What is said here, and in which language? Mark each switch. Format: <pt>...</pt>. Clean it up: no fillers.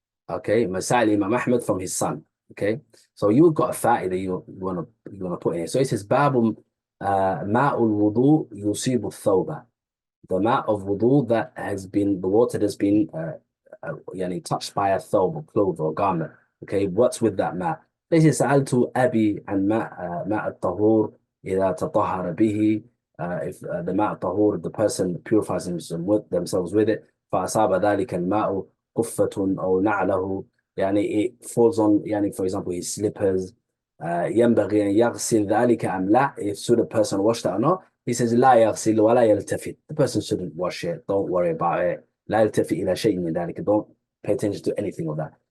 <en>Okay, Masail Imam Ahmad from his son. Okay, so you've got a fa'idah you want to put in here. So it says, Babum ma'ul wudu yusibu thawba. The mat of wudu that has been, the water has been touched by a thawb, or cloth, or garment. Okay, what's with that mat? This is</en> <ar>سألت أبي عن ماء الطهور إذا تطهر به.</ar> <en>If the</en> <ar>ماء الطهور,</ar> <en>the person purifies themselves with it,</en> <ar>فأصاب ذلك الماء قفة أو نعله,</ar> <en>يعني it falls on, يعني for example his slippers,</en> <ar>ينبغي أن يغسل ذلك أم لا,</ar> <en>if should a person wash that or not, he says</en> <ar>لا يغسل ولا يلتفت,</ar> <en>the person shouldn't wash it, don't worry about it,</en> <ar>لا يلتفت إلى شيء من ذلك,</ar> <en>don't pay attention to anything of that.</en>